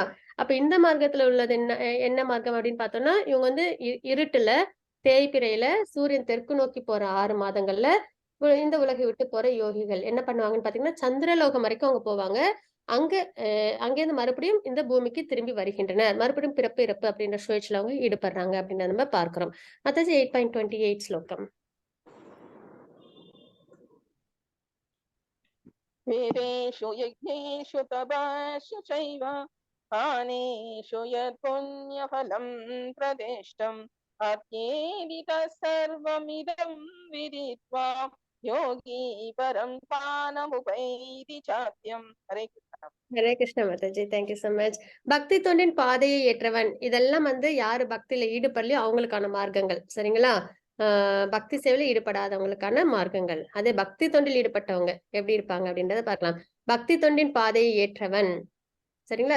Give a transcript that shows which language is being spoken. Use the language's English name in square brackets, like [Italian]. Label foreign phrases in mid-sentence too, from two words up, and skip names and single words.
[Tamil] அப்ப இந்த மார்க்கத்துல உள்ளது என்ன மார்க்கம் அப்படின்னு பார்த்தோம்னா, இவங்க வந்து இருட்டுல தேய்பிரையில சூரியன் தெற்கு நோக்கி போற 6 மாதங்கள்ல இந்த உலகை விட்டு போற யோகிகள் என்ன பண்ணுவாங்கன்னு பாத்தீங்கன்னா, சந்திரலோகம் வரைக்கும் அவங்க போவாங்க. அங்கேருந்து மறுபடியும் இந்த பூமிக்கு திரும்பி வருகின்றனர். மறுபடியும் பிறப்பு இறப்பு அப்படின்ற சுழற்சியில அவங்க ஈடுபடுறாங்க அப்படின்றத நம்ம பார்க்கிறோம். மாதாஜி 8.28 ஸ்லோகம். [Sanskrit] वेदेषु यज्ञेषु तपस्सु चैव दानेषु यत्पुण्यफलं प्रदिष्टम् अत्येदितः सर्वमिदं विदित्वा योगी परं पानमुपैति चात्यं. हरे कृष्ण. [Tamil] ஹரே கிருஷ்ண மாதாஜி. [English] thank you so much. [Tamil] பக்தி தொண்டின் பாதையை ஏற்றவன், இதெல்லாம் வந்து யாரு பக்தியில ஈடுபடலையோ அவங்களுக்கான மார்க்கங்கள். சரிங்களா? பக்தி சேவையில ஈடுபடாதவங்களுக்கான மார்க்கங்கள். அதே பக்தி தொண்டில் ஈடுபட்டவங்க எப்படி இருப்பாங்க அப்படின்றத பார்க்கலாம். பக்தி தொண்டின் பாதையை ஏற்றவன், சரிங்களா?